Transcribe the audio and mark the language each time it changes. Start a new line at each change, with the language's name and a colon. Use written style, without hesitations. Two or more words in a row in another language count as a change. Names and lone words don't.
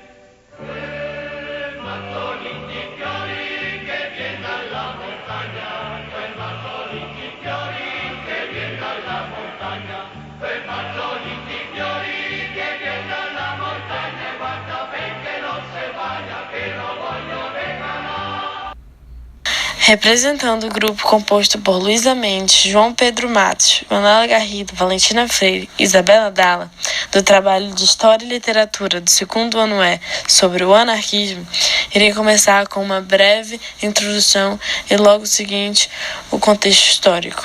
Italian: Quel mattolin di fiori che vien dalla montagna, quel mattolin di fiori che vien dalla montagna, quel mattolin di fiori che vien dalla montagna, guarda ben che non se vaglia, che lo voglio regalare.
Portuguese: Representando o grupo composto por Luísa Mendes, João Pedro Matos, Manuela Garrido, Valentina Freire e Isabela Dalla, do trabalho de História e Literatura do segundo ano E sobre o anarquismo, irei começar com uma breve introdução e logo seguinte o contexto histórico.